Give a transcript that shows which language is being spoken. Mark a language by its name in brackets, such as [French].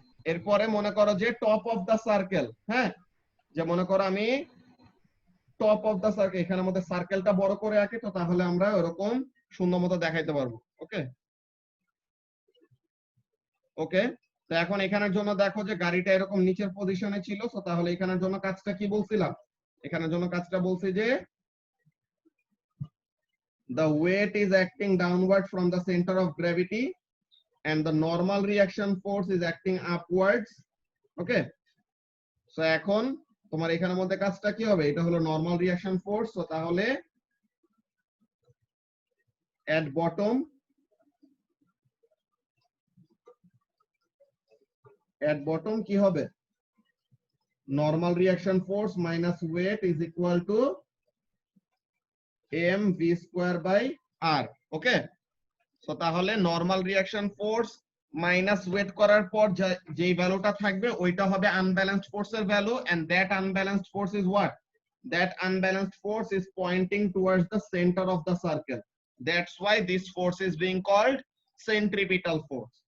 [Bangla] এরপরে মনে করো যে টপ অফ দা সার্কেল, হ্যাঁ, যে মনে করো আমি টপ অফ দা সার্কেল, এখানের মধ্যে সার্কেলটা বড় করে আঁকি, তো তাহলে আমরা ওরকম সুন্দর মতো দেখাইতে পারবো। ওকে ওকে, তো এখন এখানের জন্য দেখো যে গাড়িটা এরকম নিচের পজিশনে ছিল, তো তাহলে এখানের জন্য কাজটা কি বলছিলাম? এখানের জন্য কাজটা বলছি যে [English] the weight is acting downward from the center of gravity and the normal reaction force is acting upwards. Okay, so [Bangla] এখন তোমার এখানের মধ্যে কাজটা কি হবে? এটা হলো নরমাল রিঅ্যাকশন ফোর্স। তো তাহলে [English] at bottom [Bangla] কি হবে? Normal reaction force minus weight is equal to mv square by r। Okay, so তাহলে normal reaction force minus weight করার পর যেই ভ্যালুটা থাকবে ওইটা হবে আনব্যালেন্সড ফোর্সের value, [English] And that unbalanced force is what? That unbalanced force is pointing towards the center of the circle. That's why this force is being called centripetal force.